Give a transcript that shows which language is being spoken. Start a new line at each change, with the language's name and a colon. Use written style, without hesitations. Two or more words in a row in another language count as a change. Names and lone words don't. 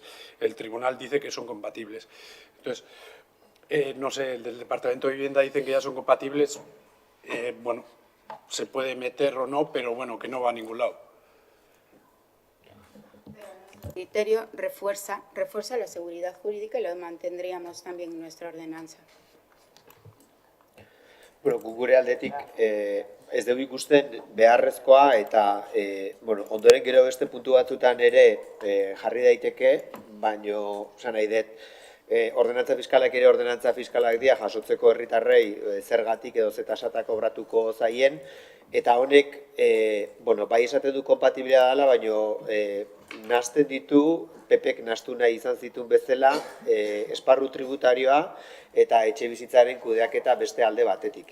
Spanish: El tribunal dice que son compatibles. Entonces, no sé, el del Departamento de Vivienda dicen que ya son compatibles, bueno, se puede meter o no, pero bueno, que no va a ningún lado. El criterio refuerza la seguridad jurídica y lo mantendríamos también en nuestra ordenanza.
Basque: Bueno, gure aldetik ez dugu ikusten beharrezkoa eta bueno, ondoren gero beste puntu batzutan ere jarri daiteke, baino esan nahi dut, ordenantza fiskalak ere ordenantza fiskalak dira jasotzeko herritarrei zergatik edo zetasata kobratuko zaien, eta honek bueno, bai esaten du kompatibilitatea dela, baino nahasten ditu, PPek nahastu nahi izan zituen bezala, esparru tributarioa eta etxe bizitzaren kudeaketa beste alde batetik.